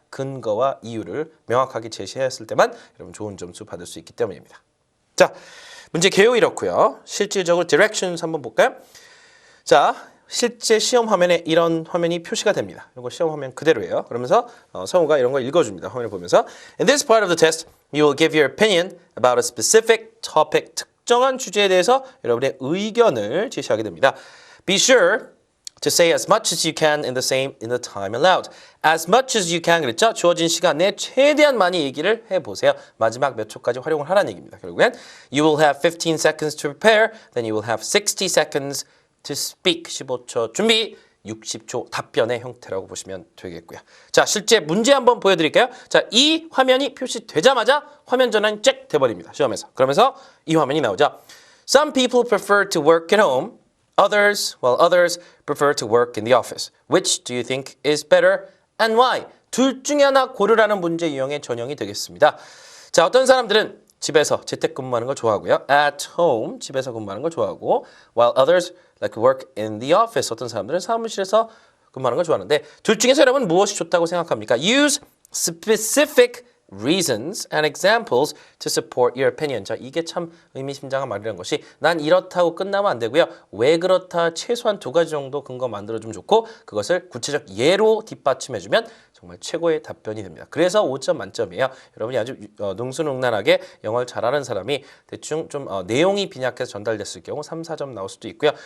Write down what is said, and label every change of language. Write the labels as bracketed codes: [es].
[ko] 근거와 이유를 명확하게 제시했을 때만 여러분 좋은 점수 받을 수 있기 때문입니다. 자, 문제 개요 이렇고요. 실질적으로 directions 한번 볼까요? 자, 실제 시험 화면에 이런 화면이 표시가 됩니다. 이거 시험 화면 그대로예요. 그러면서 성우가 이런 거 읽어줍니다. 화면을 보면서 [en] In this part of the test, you will give your opinion about a specific topic. [ko] 특정한 주제에 대해서 여러분의 의견을 제시하게 됩니다. [en] Be sure to say as much as you can in the time allowed. As much as you can [ko] 그랬죠? 주어진 시간 내에 최대한 많이 얘기를 해보세요. 마지막 몇 초까지 활용을 하라는 얘기입니다. [en] 결국엔 You will have 15 seconds to prepare, then you will have 60 seconds to speak. [ko] 15초 준비, 60초 답변의 형태라고 보시면 되겠고요. 자, 실제 문제 한번 보여드릴까요? 자, 이 화면이 표시되자마자 화면 전환이 쫙 돼버립니다. 시험에서. 그러면서 이 화면이 나오죠. [en] Some people prefer to work at home. Others prefer to work in the office. Which do you think is better and why? [ko] 둘 중에 하나 고르라는 문제 유형의 전형이 되겠습니다. 자, 어떤 사람들은 집에서 재택근무하는 걸 좋아하고요. [en] At home, [ko] 집에서 근무하는 걸 좋아하고 [en] while others like work in the office. [ko] 어떤 사람들은 사무실에서 근무하는 걸 좋아하는데 둘 중에서 여러분 무엇이 좋다고 생각합니까? [en] Use specific reasons and examples to support your opinion. [ko] 자, 이게 참 의미심장한 말이라는 것이 난 이렇다고 끝나면 안 되고요. 왜 그렇다 최소한 2가지 정도 근거 만들어주면 좋고 그것을 구체적 예로 뒷받침해주면 정말 최고의 답변이 됩니다. 그래서 5점 만점이에요. 여러분이 아주 능수능란하게 영어를 잘하는 사람이 대충 좀 내용이 빈약해서 전달됐을 경우 3, 4점 나올 수도 있고요.